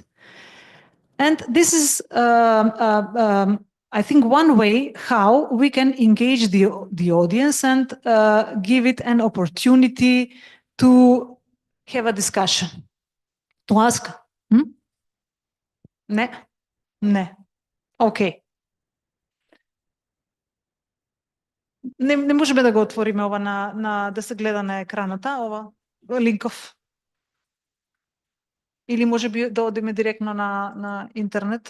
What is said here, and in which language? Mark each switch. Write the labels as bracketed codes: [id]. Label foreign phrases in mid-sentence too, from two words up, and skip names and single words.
[en] And this is, I think, one way how we can engage the audience and give it an opportunity to have a discussion, to ask, [mk] Ne? Ne. Okay. Не можеме да го отвориме ова да се гледа на екраната, ова линков. Или може би да одиме директно на интернет.